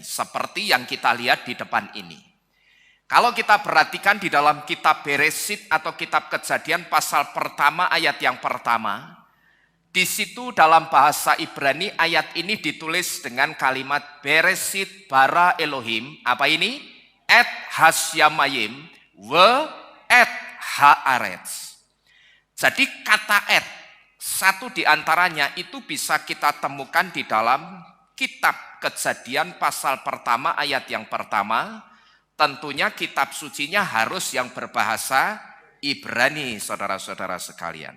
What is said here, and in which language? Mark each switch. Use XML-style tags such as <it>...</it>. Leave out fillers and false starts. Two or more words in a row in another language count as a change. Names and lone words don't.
<id>Seperti yang kita lihat di depan ini. Kalau kita perhatikan di dalam kitab Beresit atau kitab Kejadian pasal pertama ayat yang pertama. Di situ dalam bahasa Ibrani ayat ini ditulis dengan kalimat</id> <he>בראשית ברא אלהים.</he> <id>Apa ini?</id> <he>את השמים ואת הארץ.</he> <id>Jadi kata et, satu di antaranya itu bisa kita temukan di dalam kitab Kejadian pasal pertama ayat yang pertama. Tentunya kitab sucinya harus yang berbahasa Ibrani, saudara-saudara sekalian.</id>